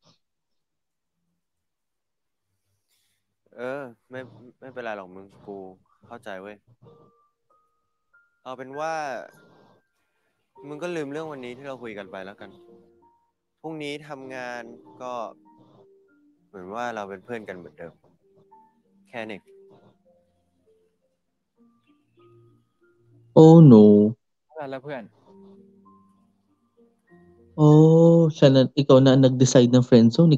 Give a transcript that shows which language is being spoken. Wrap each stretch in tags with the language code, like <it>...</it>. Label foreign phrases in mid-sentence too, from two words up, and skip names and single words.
<th>ไม่เป็นไรหรอกมึง กูเข้าใจเว้ย เอาเป็นว่า มึงก็ลืมเรื่องวันนี้ที่เราคุยกันไปแล้วกัน พรุ่งนี้ทำงานก็เหมือนว่าเราเป็นเพื่อนกันเหมือนเดิม แค่นี้</th> <en>Oh no.</en> <th>แล้วเพื่อน</th> <tl>Oh, ikaw na ang nag-decide ng friendzone.</tl>